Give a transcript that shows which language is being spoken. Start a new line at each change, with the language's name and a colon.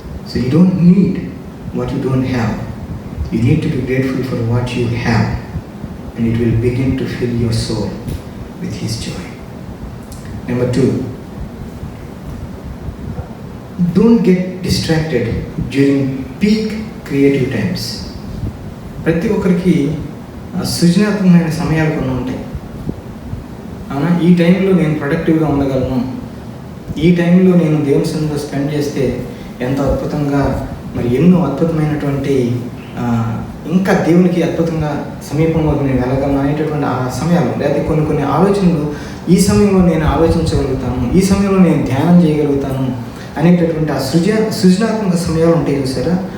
English: So you don't need what you don't have, you need to be grateful for what you have, and it will begin to fill your soul with his joy. Number 2, don't get distracted during peak creative times.
Telugu: ప్రతి ఒక్కరికి సృజనాత్మకమైన సమయాలు కొన్ని ఉంటాయి. అవునా? ఈ టైంలో నేను ప్రొడక్టివ్గా ఉండగలను, ఈ టైంలో నేను దేవుని సన్నిధిలో స్పెండ్ చేస్తే ఎంతో అద్భుతంగా మరి ఎన్నో అద్భుతమైనటువంటి ఇంకా దేవునికి అద్భుతంగా సమీపంలో నేను వెళ్ళగలను అనేటటువంటి ఆ సమయాలు, లేకపోతే కొన్ని ఆలోచనలు ఈ సమయంలో నేను ఆలోచించగలుగుతాను, ఈ సమయంలో నేను ధ్యానం చేయగలుగుతాను అనేటటువంటి ఆ సృజనాత్మక సమయాలు ఉంటాయి చూసారా.